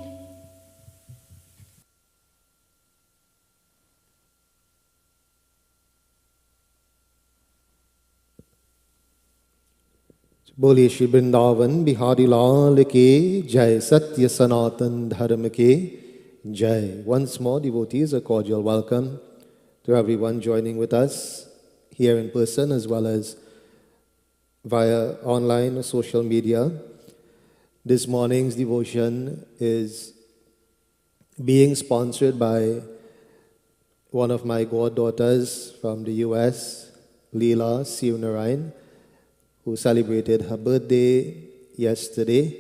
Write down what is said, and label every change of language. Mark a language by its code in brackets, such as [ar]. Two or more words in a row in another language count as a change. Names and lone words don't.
[hi] बोलिए श्री वृंदावन बिहारी लाल के जय सत्य सनातन धर्म के जय. [en] Once more, devotees, a cordial welcome to everyone joining with us here in person as well as via online or social media. This morning's devotion is being sponsored by one of my goddaughters from the US, Leela Sivanarayan, who celebrated her birthday yesterday.